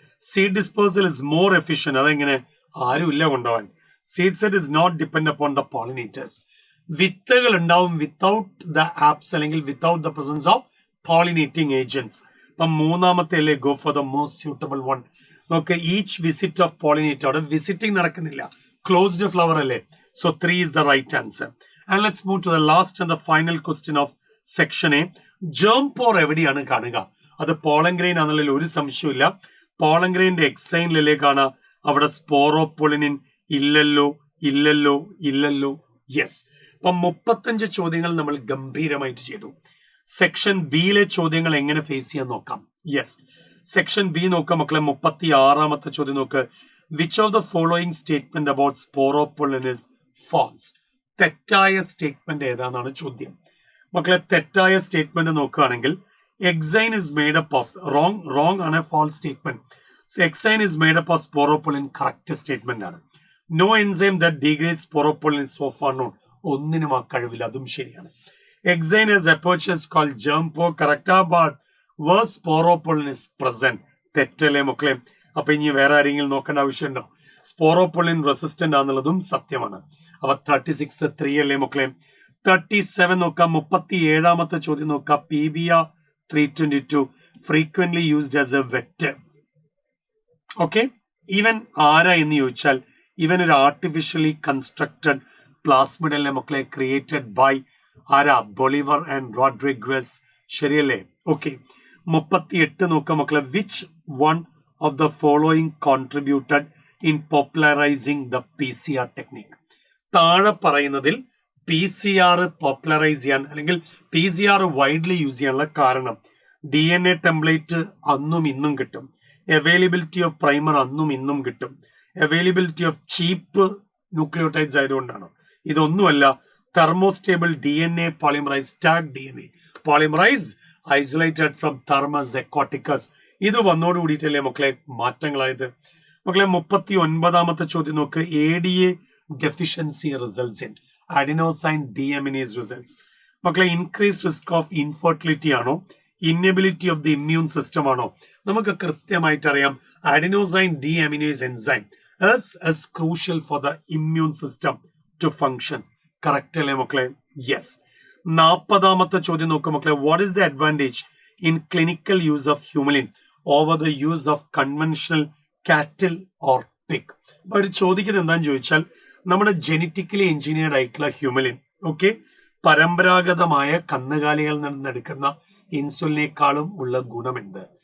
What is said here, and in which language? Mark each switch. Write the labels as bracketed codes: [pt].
[en] Seed dispersal is more efficient. [ml] അതെങ്ങനെ? ആരും ഇല്ല കൊണ്ടുപോകാൻ. [en] Seed set is not depend upon the pollinators. [ml] വിത്തുകൾ ഉണ്ടാവും [en] without the apps [ml] അല്ലെങ്കിൽ [en] Without the presence of pollinating agents. [ml] അപ്പം മൂന്നാമത്തെ അല്ലേ [en] Go for the most suitable one. [ml] നോക്ക് [en] each visit of pollinator, [ml] അവിടെ വിസിറ്റിംഗ് നടക്കുന്നില്ല, ക്ലോസ്ഡ് ഫ്ലവർ അല്ലേ. [en] So 3 is the right answer. And let's move to the last and the final question of section A. [ml] germ pore എവിടെയാണ് കാണുക? അത് pollen grain ആണെന്നുള്ളതിൽ ഒരു സംശയമില്ല. Pollen ഗ്രെയിൻ്റെ എക്സൈനിലല്ലേ കാണുക, അവിടെ സ്പോറോപൊളിനിൻ ഇല്ലല്ലോ ഇല്ലല്ലോ ഇല്ലല്ലോ. യെസ്. അപ്പം 35 ചോദ്യങ്ങൾ നമ്മൾ ഗംഭീരമായിട്ട് ചെയ്തു. സെക്ഷൻ ബിയിലെ ചോദ്യങ്ങൾ എങ്ങനെ ഫേസ് ചെയ്യാൻ നോക്കാം. യെസ്, സെക്ഷൻ ബി നോക്കാം മക്കളെ. 36ാമത്തെ ചോദ്യം നോക്ക്. [en] Which of the following statement about sporopollenin is false? [ml] തെറ്റായ സ്റ്റേറ്റ്മെന്റ് ഏതാണെന്നാണ് ചോദ്യം. മക്കളെ തെറ്റായ സ്റ്റേറ്റ്മെന്റ് നോക്കുകയാണെങ്കിൽ [en] exine is made up of wrong [ml] ആണ് false statement. [en] So exine is made up of sporopollenin correct statement ആണ്. No enzyme that degrades sporopollenin so far known, [ml] ഒന്നിനും ആ കഴിവില്ല, അതും ശരിയാണ്. [en] exine has apertures called germ pore, correct, but where sporopollen is present, [ml] തെറ്റല്ലേ മക്കളെ. അപ്പൊ ഇനി വേറെ ആരെങ്കിലും നോക്കേണ്ട ആവശ്യമുണ്ടോ? സ്പോറോപൊളിൻ റെസിസ്റ്റന്റ് ആണെന്നുള്ളതും സത്യമാണ്. അപ്പൊ 36 3 അല്ലേ മക്കളെ. 37 നോക്കാം. 37ാമത്തെ ചോദ്യം നോക്കാം. [en] PBR 322 frequently used as a vector. [ml] Okay, ഇവൻ ആരാ എന്ന് ചോദിച്ചാൽ ഇവൻ ഒരു ആർട്ടിഫിഷ്യലി കൺസ്ട്രക്റ്റഡ് പ്ലാസ്മിഡ് മക്കളെ, ക്രിയേറ്റഡ് ബൈ ആരാ? Bolivar and റോഡ്രിഗ്വസ്. ശരിയല്ലേ? ഓക്കെ. 38 നോക്കാം മക്കളെ. [en] Which one of the following contributed in popularising the PCR technique? [ml] താഴെ പറയുന്നതിൽ PCR പോപ്പുലറൈസ് ചെയ്യാൻ അല്ലെങ്കിൽ PCR വൈഡ്ലി യൂസ് ചെയ്യാനുള്ള കാരണം DNA ടെംപ്ലേറ്റ് അന്നും ഇന്നും കിട്ടും, [en] availability of primer [ml] അന്നും ഇന്നും കിട്ടും, [en] availability of cheap nucleotides [ml] ആയതുകൊണ്ടാണ്. [en] ഇതൊന്നുമല്ല, thermostable DNA polymerase, Taq DNA polymerase isolated from Thermus aquaticus. [ml] ഇത് വന്നോട് കൂടിയിട്ടല്ലേ മക്കളെ മാറ്റങ്ങളായത്. മക്കളെ 39ാമത്തെ ചോദ്യം നോക്ക്. [en] ADA deficiency results in adenosine deaminase results. മക്കളെ increase risk of infertility ആണോ, inability of the immune system ആണോ? [ml] നമുക്ക് കൃത്യമായിട്ട് അറിയാം adenosine ഡീഅമിനേസ് enzyme [en] is crucial for the immune system to function. [ml] Correct അല്ലേ മക്കളെ? യെസ്. 40ാമത്തെ ചോദ്യം നോക്കാം മക്കളെ. [en] What is the advantage in clinical use of Humulin over the use of conventional cattle or pig? [ml] അപ്പൊ അവർ ചോദിക്കുന്നത് എന്താണെന്ന് ചോദിച്ചാൽ നമ്മുടെ ജെനറ്റിക്കലി എഞ്ചിനീയർഡ് ആയിട്ടുള്ള ഹ്യൂമലിൻ, ഓക്കെ, പരമ്പരാഗതമായ കന്നുകാലികളിൽ നിന്നെടുക്കുന്ന ഇൻസുലിനേക്കാളും ഉള്ള ഗുണം എന്ത്?